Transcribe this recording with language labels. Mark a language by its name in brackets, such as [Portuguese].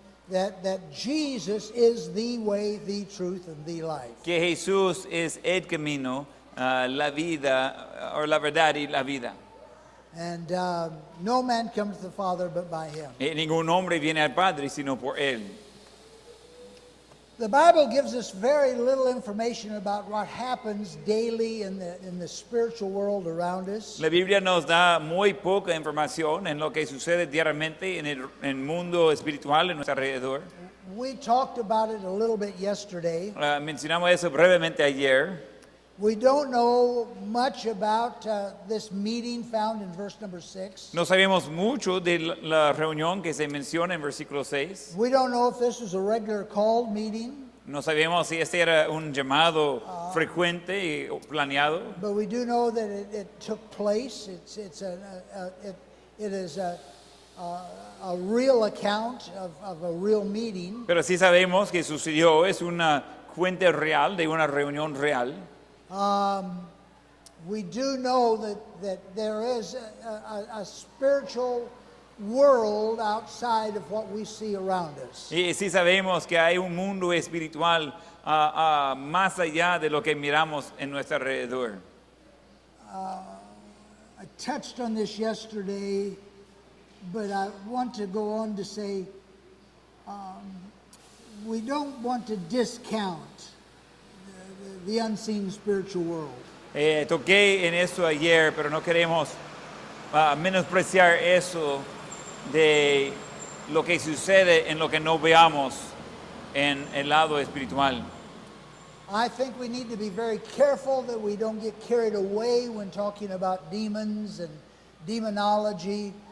[English] That Jesus is the way, the truth, and the life. [Spanish] Que Jesús es el camino, la vida, o la verdad y la vida. [English] And no man comes to the Father but by him. [Spanish] Ningún hombre viene al Padre sino por Él. [English] The Bible gives us very little information about what happens daily in the spiritual world around us. [Spanish] La Biblia nos da muy poca información en lo que sucede diariamente en el mundo espiritual en nuestro alrededor. [English] We talked about it a little bit yesterday. [Spanish] Mencionamos eso brevemente ayer. [English] We don't know much about this meeting found in verse number 6. [Spanish] No sabemos mucho de la reunión que se menciona en versículo 6. [English] We don't know if this was a regular called meeting, [Spanish] No sabemos si este era un llamado frecuente y planeado, [English] but we do know that it took place. It is a real account of a real meeting. [Spanish] pero sí sabemos que sucedió, es una cuenta real de una reunión real. [English] We do know that there is a spiritual world outside of what we see around us. [Spanish] Y sí sabemos que hay un mundo espiritual más allá de lo que miramos en nuestro alrededor. [English] I touched on this yesterday, but I want to go on to say we don't want to discount the unseen spiritual world. [Spanish] Toqué en eso ayer, pero no queremos menospreciar eso de lo que sucede en lo que no veamos en el lado espiritual. [English] I think we need to be very careful that we don't get carried away when talking about demons and demonology.